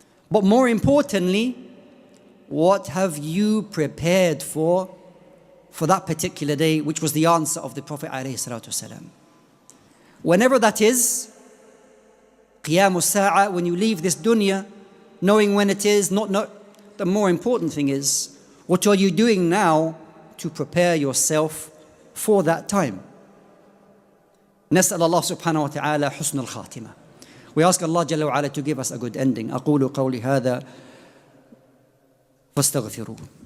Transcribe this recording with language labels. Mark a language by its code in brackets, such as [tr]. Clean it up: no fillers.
[en] But more importantly, what have you prepared for that particular day, which was the answer of the Prophet ﷺ. Whenever that is, Qiyam as-sa'a, when you leave this dunya, knowing when it is, not the more important thing is, what are you doing now to prepare yourself for that time? [ar] نسأل الله سبحانه وتعالى حسن الخاتمة. [en] We ask Allah Jalla wa Ala to give us a good ending. [ar] أقول قولي هذا فاستغفروه.